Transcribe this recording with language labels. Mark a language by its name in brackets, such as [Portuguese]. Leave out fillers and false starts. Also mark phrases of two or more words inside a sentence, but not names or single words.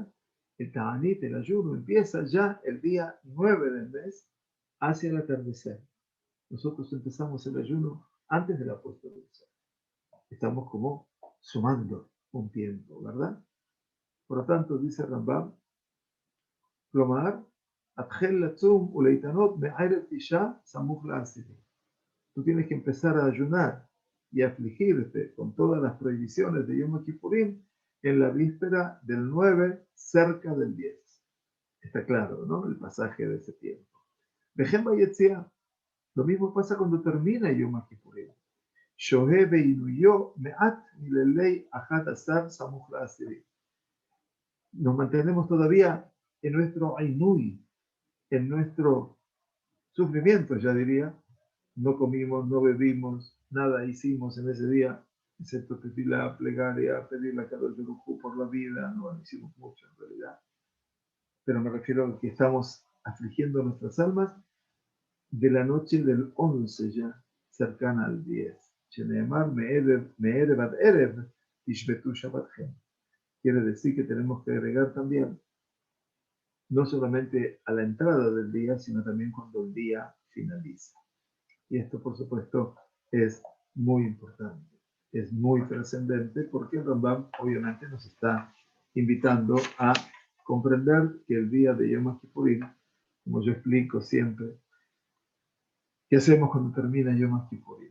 [Spanish] El Ta'anit, el ayuno, empieza ya el día 9 del mes, hacia el atardecer. Nosotros empezamos el ayuno antes de la puesta del sol. Estamos como sumando un tiempo, ¿verdad? Por lo tanto, dice Rambam, [Hebrew] כלומר, אתחיל לצום ולהתענות מערב תשעה סמוך לעשירי. [Spanish] Tú tienes que empezar a ayunar y afligirte con todas las prohibiciones de Yom Kippurim en la víspera del 9, cerca del 10. Está claro, ¿no? El pasaje de ese tiempo. [Hebrew] וכן ביציאה, [Spanish] lo mismo pasa cuando termina Yom Kippurim. [Hebrew] שוהה בעינויו מעט מליל אחד עשר סמוך לעשירי. [Spanish] Nos mantenemos todavía en nuestro ainui, en nuestro sufrimiento, ya diría. No comimos, no bebimos, nada hicimos en ese día, excepto tefilá, plegaria, pedirle a Kadosh Baruj Hu por la vida. No hicimos mucho en realidad. Pero me refiero a que estamos afligiendo nuestras almas de la noche del 11 ya, cercana al 10. [Hebrew] שנאמר מערב עד ערב תשבתו שבתכם. [Spanish] Quiere decir que tenemos que agregar también, no solamente a la entrada del día, sino también cuando el día finaliza. Y esto, por supuesto, es muy importante, es muy trascendente, porque el Rambam obviamente nos está invitando a comprender que el día de Yom Kippurim, como yo explico siempre, ¿qué hacemos cuando termina Yom Kippurim?